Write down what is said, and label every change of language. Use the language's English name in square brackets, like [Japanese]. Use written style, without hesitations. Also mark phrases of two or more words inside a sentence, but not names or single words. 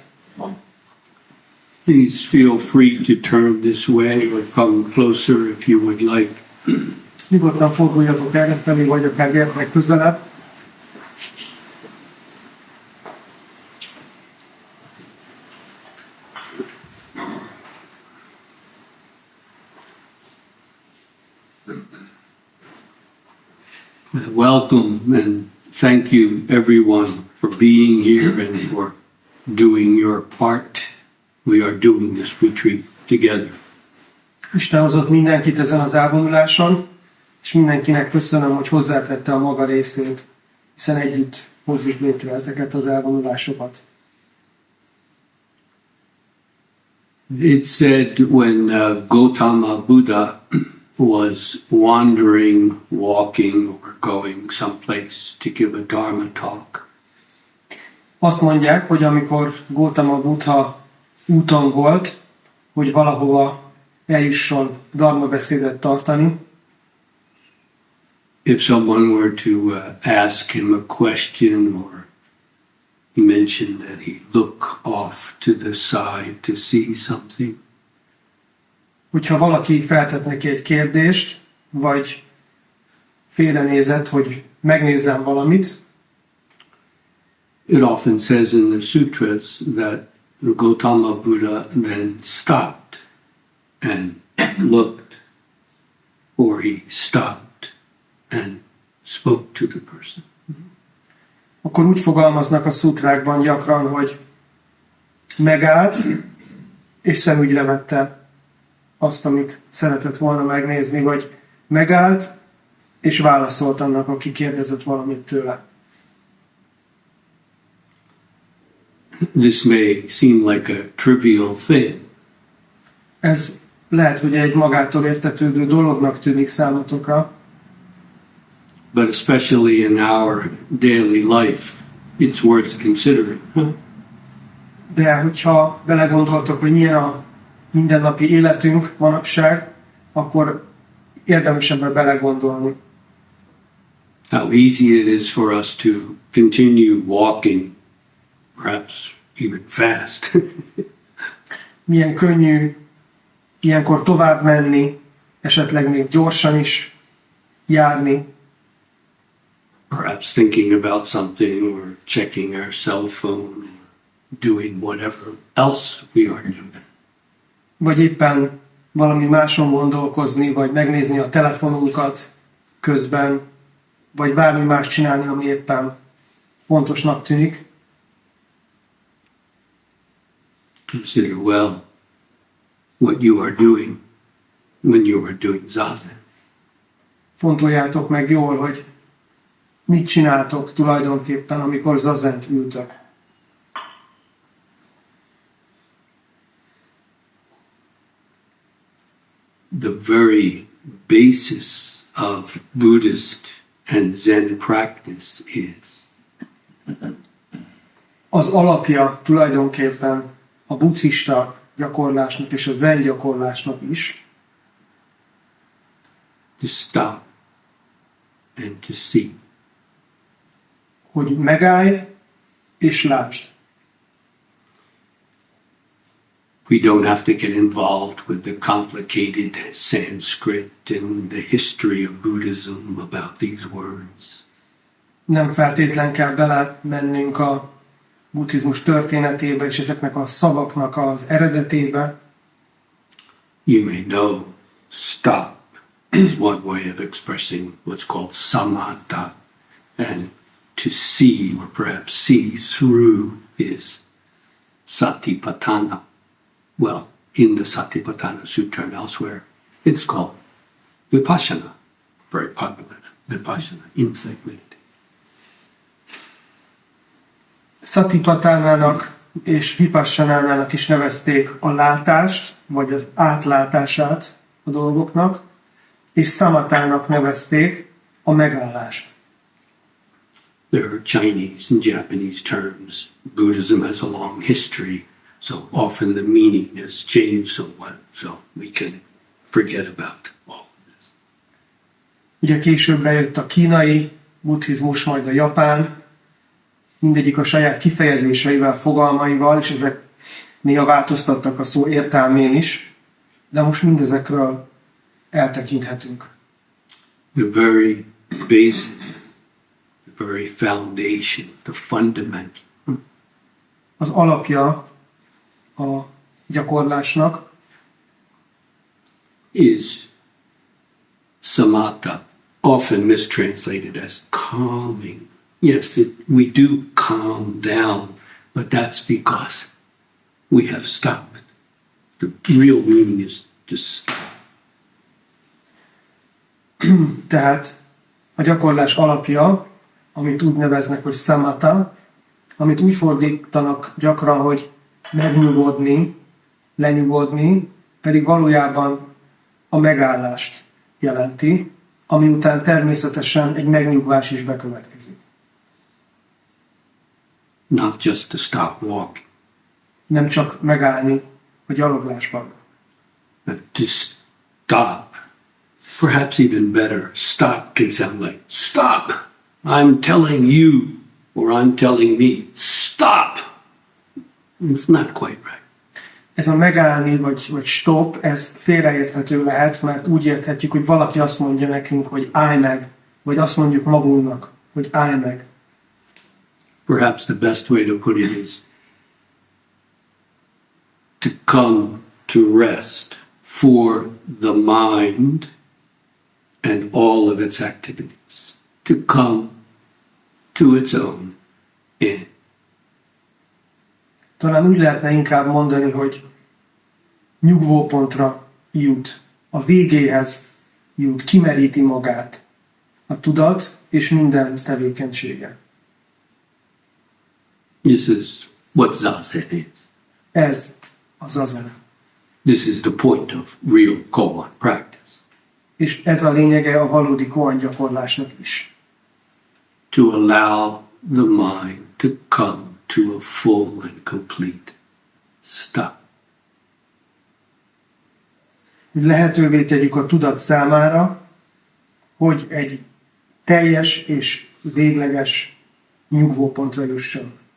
[English] Please feel free to turn this way or come closer if you would like. [Hungarian] Nyugodtan forduljatok erre felé, vagy akár gyertek közelebb. [English] Welcome and thank you everyone for being here and for doing your part. We are doing this retreat together. [Hungarian] Isten hozott mindenkit ezen az elvonuláson, és mindenkinek köszönöm, hogy hozzátette a maga részét, hiszen együtt hozzuk létre ezeket az elvonulásokat. [English] It said when Gautama Buddha was wandering, walking, or going someplace to give a Dharma talk, [Hungarian] Azt mondják, hogy amikor Gautama Buddha úton volt, hogy valahova eljusson dharma beszédet tartani, [English] if someone were to ask him a question, or he mentioned that he look off to the side to see something, [Hungarian] hogyha valaki feltett neki egy kérdést, vagy félrenézett, hogy megnézzem valamit, [English] it often says in the sutras that Gautama Buddha then stopped and looked, or he stopped and spoke to the person. [Hungarian] akkor úgy fogalmaznak a szutrákban gyakran, hogy megállt, és szemügyre vette azt, amit szeretett volna megnézni, vagy megállt, és válaszolt annak, aki kérdezett valamit tőle. [English] This may seem like a trivial thing, [Hungarian] Ez lehet, hogy egy magától értetődő dolognak tűnik számotokra, [English] but especially in our daily life, it's worth considering. [Hungarian] de hogyha belegondoltok, hogy milyen a mindennapi életünk manapság, akkor érdemes ebbe belegondolni. [English] How easy it is for us to continue walking, perhaps even fast, [Hungarian] Milyen könnyű ilyenkor tovább menni, esetleg még gyorsan is járni, [English] perhaps thinking about something or checking our cell phone or doing whatever else we are doing. [Hungarian] vagy éppen valami máson gondolkozni, vagy megnézni a telefonunkat közben, vagy bármi más csinálni, ami éppen fontosnak tűnik. [English] Consider well what you are doing when you are doing zazen. [Hungarian] Fontoljátok meg jól, hogy mit csináltok tulajdonképpen, amikor zazent ültök. [English] The very basis of Buddhist and Zen practice is [Hungarian] Az alapja tulajdonképpen a buddhista gyakorlásnak és a zen gyakorlásnak is, [English] to stop and to see. [Hungarian] hogy megállj és lásd. [English] We don't have to get involved with the complicated Sanskrit and the history of Buddhism about these words. [Hungarian] Nem feltétlen kell belemennünk a buddhizmus történetébe és ezeknek a szavaknak az eredetébe. [English] You may know stop is one way of expressing what's called samatha, and to see or perhaps see through is satipatthana. Well, in the Satipatthana Sutra and elsewhere, it's called Vipassana. Very popular. Vipassana, insight meditation. [Hungarian] Satipatánának és Vipassanánának is nevezték a látást, vagy az átlátását a dolgoknak, és Szamatának nevezték a megállást. [English] There are Chinese and Japanese terms. Buddhism has a long history, so often the meaning has changed somewhat, so we can forget about all of this. [Hungarian] Ugye később bejött a kínai buddhizmus, majd a japán, mindegyik a saját kifejezéseivel, fogalmaival, és ezek néha változtattak a szó értelmén is, de most mindezekről eltekinthetünk. [English] The very base, the very foundation, the fundament [Hungarian] Az alapja a gyakorlásnak [English] is samatha, often mistranslated as calming. Yes, we do calm down, but that's because we have stopped. The real meaning is to stop. [Hungarian] Tehát a gyakorlás alapja, amit úgy neveznek, hogy samatha, amit úgy fordítanak gyakran, hogy megnyugodni, lenyugodni, pedig valójában a megállást jelenti, ami után természetesen egy megnyugvás is bekövetkezik. [English] Not just to stop walking, [Hungarian] Nem csak megállni a gyaloglásban. [English] but to stop. Perhaps even better, stop can sound like, stop! I'm telling you, or I'm telling me, stop! It's not quite right. [Hungarian] Ez a megállni, vagy stop, ez félreérthető lehet, mert úgy érthetjük, hogy valaki azt mondja nekünk, hogy állj meg, vagy azt mondjuk magunknak, hogy állj meg. [English] Perhaps the best way to put it is to come to rest for the mind and all of its activities, to come to its own end. [Hungarian] Talán úgy lehetne inkább mondani, hogy nyugvópontra jut, a végéhez jut, kimeríti magát a tudat és minden tevékenysége. [English] This is what Zazen is. [Hungarian] Ez az zazen. [English] This is the point of real koan practice. [Hungarian] És ez a lényege a valódi koan gyakorlásnak is. [English] To allow the mind to come to a full and complete stop. [Hungarian] Hogy lehetővé tegyük a tudat számára, hogy egy teljes és végleges nyugvópontra jusson.